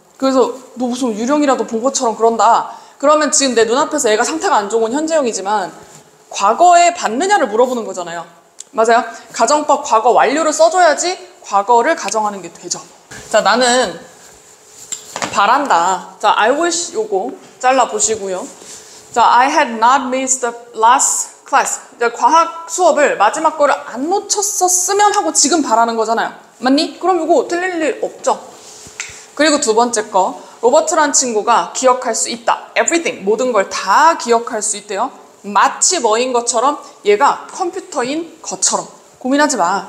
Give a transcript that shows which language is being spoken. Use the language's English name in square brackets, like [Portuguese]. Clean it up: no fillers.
[Korean] 그래서 너 무슨 유령이라도 본 것처럼 그런다. 그러면 지금 내 눈앞에서 얘가 상태가 안 좋은 건 현재형이지만 과거에 봤느냐를 물어보는 거잖아요. 맞아요? 가정법 과거 완료를 써줘야지 과거를 가정하는 게 되죠. 자, 나는 바란다. 자, [English] I wish [Korean] 요거 잘라보시고요. [English] 자, I had not missed the last class. [Korean] 자, 과학 수업을 마지막 거를 안 놓쳤었으면 하고 지금 바라는 거잖아요. 맞니? 그럼 이거 틀릴 일 없죠. 그리고 두 번째 거. 로버트란 친구가 기억할 수 있다. everything, 모든 걸 다 기억할 수 있대요. 마치 뭐인 것처럼, 얘가 컴퓨터인 것처럼. 고민하지 마.